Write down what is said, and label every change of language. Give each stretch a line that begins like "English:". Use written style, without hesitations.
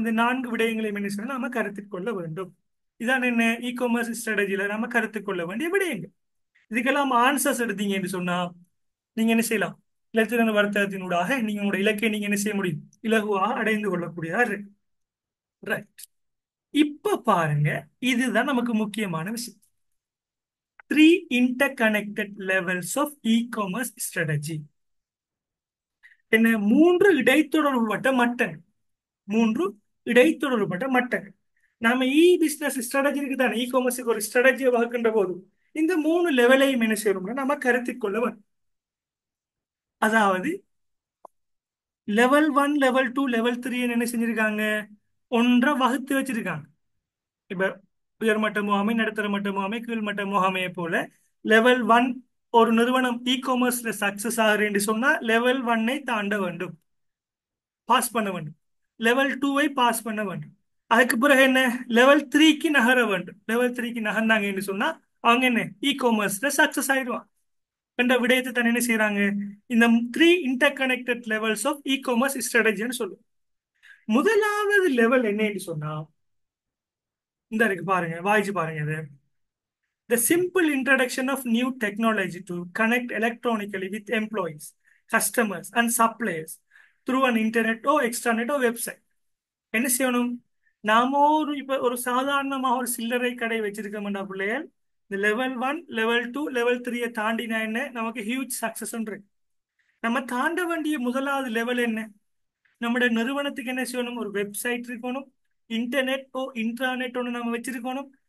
Tamil: இந்த 4 விடயங்களை நினைச்சணும் நாம கருத்தில் கொள்ள வேண்டும். இதான் என்ன இ காமர்ஸ் ஸ்ட்ராட்டஜில நாம கருத்தில் கொள்ள வேண்டிய விடயங்கள். இதுக்கெல்லாம் ஆன்சர்ஸ் எடுத்தீங்க என்று சொன்னா நீங்க என்ன செய்யலாம்? இலத்திரன் வர்த்தகத்தினூடாக நீங்க உங்களோட இலக்கை நீங்க என்ன செய்ய முடியும்? இலகுவாக அடைந்து கொள்ளக்கூடியதா இருக்கு. ரைட். இப்ப பாருங்க, இதுதான் நமக்கு முக்கியமான விஷயம்.
English: 3 interconnected levels of e-commerce strategy.
Tamil: என்ன? 3 இடைத்தொடர்புபட்ட மட்டங்கள். 3 இடைத்தொடர்புபட்ட மட்டங்கள். நாம இ பிசினஸ் ஸ்ட்ராட்டஜி இருக்கு தானே, இ காமர்ஸுக்கு ஒரு ஸ்ட்ராட்டஜியை வகுக்கின்ற போது இந்த 3 லெவலையும் என்ன செய்யணும்னா நம்ம கருத்தில் கொள்ள வேண்டும். அதாவது லெவல் 1, லெவல் 2, லெவல் 3 என்ன செஞ்சிருக்காங்க? ஒன்றை வகுத்து வச்சிருக்காங்க. இப்ப உயர்மட்ட முகாமை, நடுத்தர மட்ட முகாமை, கீழ்மட்ட முகாமையை போல லெவல் 1 ஒரு நிறுவனம் இ காமர்ஸ்ல சக்சஸ் ஆகிறேன்னு சொன்னா லெவல் 1ஐ தாண்ட வேண்டும், பாஸ் பண்ண வேண்டும். லெவல் 2ஐ பாஸ் பண்ண வேண்டும். அதுக்கு பிறகு என்ன? லெவல் 3க்கு நகர வேண்டும். லெவல் 3க்கு நகர்ந்தாங்கன்னு சொன்னா அவங்க என்ன இ காமர்ஸ்ல சக்சஸ் ஆயிடுவாங்க. என்ற விடயத்தை தான் என்ன செய்யறாங்க, இந்த three inter connected levels of e commerce ஸ்ட்ராட்டஜின்னு சொல்லுவோம். முதலாவது லெவல் என்னன்னு சொன்னா இந்த இருக்கு பாருங்க, வாய்ச்சி பாருங்க இது.
English: The simple introduction of new technology to connect electronically with employees, customers, and suppliers through an internet or extranet or website.
Tamil: என்ன செய்யணும், நாம இப்ப ஒரு சாதாரணமா ஒரு சில்லறை கடை வச்சிருக்கோம்டா பிள்ளைகள், இந்த லெவல் 1 லெவல் 2 லெவல் 3 தாண்டினா என்ன, நமக்கு ஹியூஜ் சக்சஸ் இருக்கு. நம்ம தாண்ட வேண்டிய முதலாவது லெவல் என்ன, நம்முடைய நிறுவனத்துக்கு என்ன செய்யணும், ஒரு வெப்சைட் இருக்கணும், இன்டர்நெட் ஓ இன்ட்ராநெட் ஒன்று நம்ம வச்சிருக்கணும்.